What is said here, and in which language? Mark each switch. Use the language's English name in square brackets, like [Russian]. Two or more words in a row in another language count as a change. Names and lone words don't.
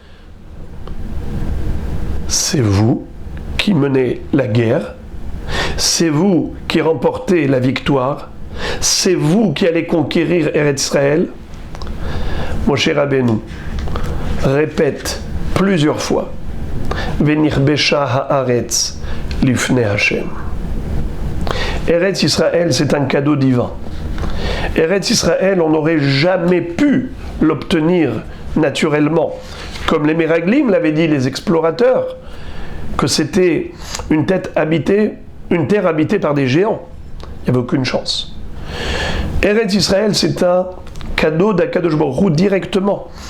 [French] C'est vous qui menez la guerre, c'est vous qui remportez la victoire, c'est vous qui allez conquérir Eretz Israël. Moshe Rabbeinu répète plusieurs fois: [Hebrew] ונכבשה הארץ לפני השם. [French] Eretz Israël, c'est un cadeau divin. Eretz Israël, on n'aurait jamais pu l'obtenir naturellement. Comme les Meraglim l'avaient dit les explorateurs, que c'était une terre habitée par des géants. Il n'y avait aucune chance. Eretz Israël, c'est un cadeau d' [Hebrew] הקדוש ברוך הוא [French] directement.